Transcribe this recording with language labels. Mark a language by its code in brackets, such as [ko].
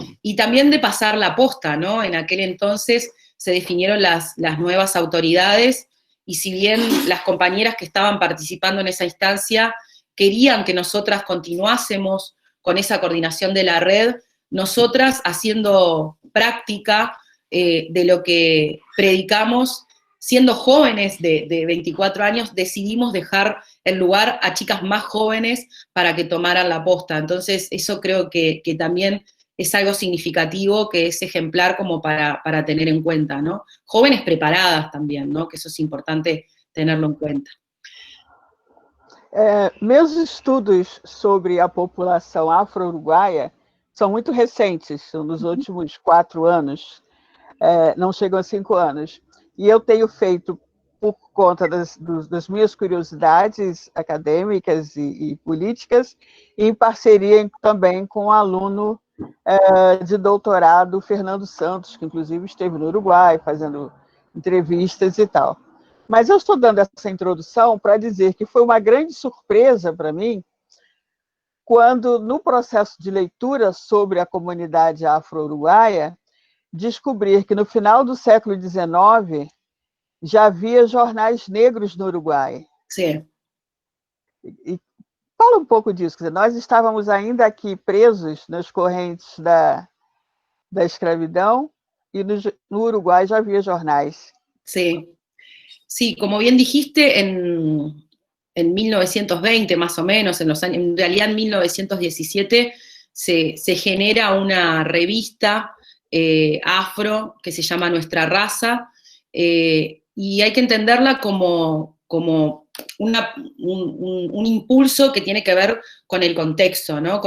[es] Y también de pasar la posta, ¿no? En aquel entonces se definieron las nuevas autoridades, y si bien las compañeras que estaban participando en esa instancia querían que nosotras continuásemos con esa coordinación de la red, nosotras, haciendo práctica de lo que predicamos, siendo jóvenes de 24 años, decidimos dejar el lugar a chicas más jóvenes para que tomaran la posta. Entonces, eso creo que también es algo significativo, que es ejemplar como para tener en cuenta, ¿no? Jóvenes preparadas también, ¿no? Que eso es importante tenerlo en cuenta. [pt] Meus estudos sobre a população afro-uruguaia são muito recentes, são dos últimos 4 anos, não chegam a 5 anos. E eu tenho feito, por conta das minhas curiosidades acadêmicas e políticas, em parceria também com o aluno de doutorado, Fernando Santos, que inclusive esteve no Uruguai fazendo entrevistas e tal. Mas eu estou dando essa introdução para dizer que foi uma grande surpresa para mim quando, no processo de leitura sobre a comunidade afro-uruguaia, descobrir que no final do século XIX já havia jornais negros no Uruguai. Sim. E fala um pouco disso. Quer dizer, nós estávamos ainda aqui presos nas correntes da escravidão, e no Uruguai já havia jornais. [es] Sí. Sí, como bien dijiste, en 1920 más o menos, en realidad en 1917, se genera una revista afro que se llama Nuestra Raza, y hay que entenderla como un impulso que tiene que ver con el contexto, ¿no?